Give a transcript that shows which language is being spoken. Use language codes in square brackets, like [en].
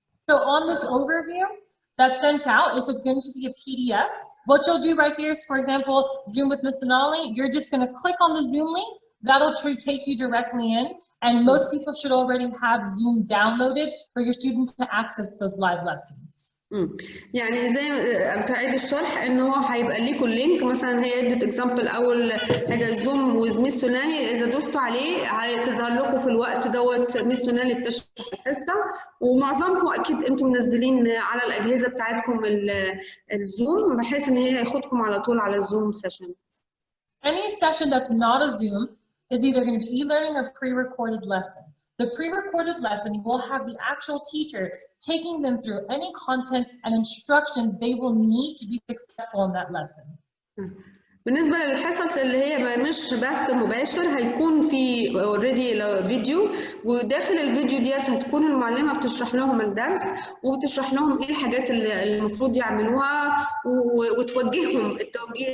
[en] So on this overview that's sent out, it's going to be a PDF. What you'll do right here is, for example, Zoom with Ms. Sonali, you're just going to click on the Zoom link. That'll take you directly in, and most people should already have Zoom downloaded for your students to access those live lessons. [ar] يعني زي بتعيد الشرح ان هو هيبقى لكم اللينك. مثلا هي ادت اكزامبل اول حاجه زوم ويز ميس سونالي، اذا دوستوا عليه هتظهر لكم في الوقت دوت ميس سونالي بتشرح الحصه. ومعظمكم اكيد انتم منزلين على الاجهزه بتاعتكم الزوم بحيث ان هي هياخدكم على طول على الزوم سيشن. [en] Any session that's not a Zoom is either going to be e-learning or pre-recorded lesson. The pre-recorded lesson will have the actual teacher taking them through any content and instruction they will need to be successful in that lesson. [ar] بالنسبة للحصص اللي هي مش بث مباشر هيكون في اوريدي فيديو، وداخل الفيديو ديت هتكون المعلمة بتشرح لهم الدرس وبتشرح لهم ايه الحاجات اللي المفروض يعملوها وتوجههم التوجيه.